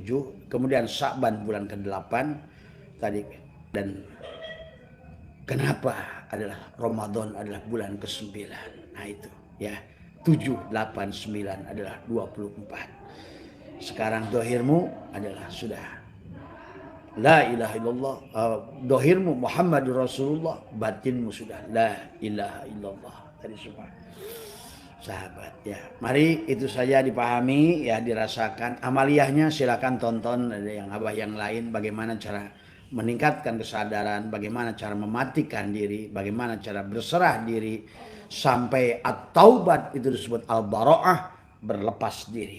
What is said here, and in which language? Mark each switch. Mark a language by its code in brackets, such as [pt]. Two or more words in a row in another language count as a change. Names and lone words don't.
[id] Kemudian Sya'ban bulan ke-8 tadi. Dan kenapa adalah Ramadan adalah bulan ke-9? Nah itu ya. 7, 8, 9 adalah 24. Sekarang dohirmu adalah sudah [ar] لا إله إلا الله, [id] dohirmu [ar] محمد رسول الله, [id] batinmu sudah [ar] لا إله إلا الله. [id] Tadi semua sahabat ya. Mari itu saja dipahami ya, dirasakan. Amaliyahnya silakan tonton ada yang lain, bagaimana cara meningkatkan kesadaran, bagaimana cara mematikan diri, bagaimana cara berserah diri sampai at-taubat itu disebut al-bara'ah, berlepas diri.